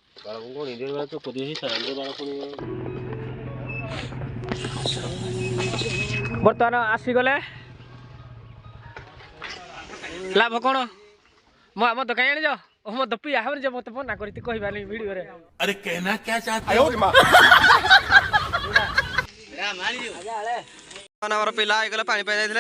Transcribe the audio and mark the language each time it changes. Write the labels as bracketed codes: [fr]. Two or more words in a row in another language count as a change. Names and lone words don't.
[or] ବର୍ତ୍ତମାନ ଆସିଗଲେ ଲାଭ କଣ? ମଦ କାଇଁ ଆଣିଛ? ମଦ ପିଆ ହବନି ଯେ ମତେ ମନା କରିତି କହିବାନି ଭିଡିଓରେ। [hi] अरे कहना क्या चाहते हो? [or] ଆମର ପିଲା ହେଇଗଲେ ପାଣି ପାଇ ଯାଇଥିଲେ।